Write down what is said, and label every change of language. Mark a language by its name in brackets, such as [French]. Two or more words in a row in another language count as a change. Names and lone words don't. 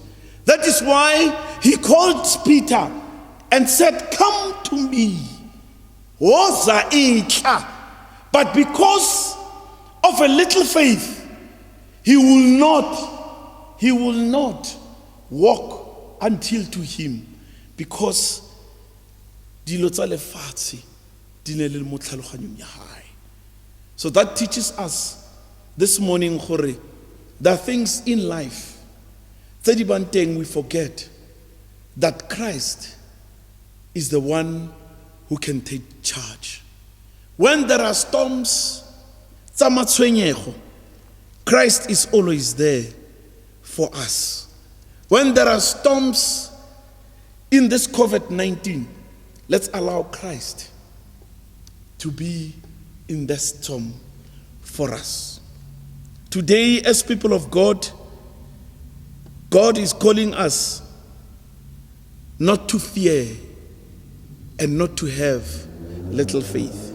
[English] That is why he called Peter and said, "Come to me." But because of a little faith, he will not walk until to him, because [Tswana] dilo tsa lefatshe di ne le mo tlhaloganyong ya hae. [English] So that teaches us this morning gore there are things in life [Tswana] tse di bang teng [English] we forget that Christ is the one who can take charge. When there are storms [Tswana] tsa matshwenyego, [English] Christ is always there for us. When there are storms in this COVID-19, let's allow Christ to be in the storm for us. Today, as people of God, God is calling us not to fear and not to have little faith.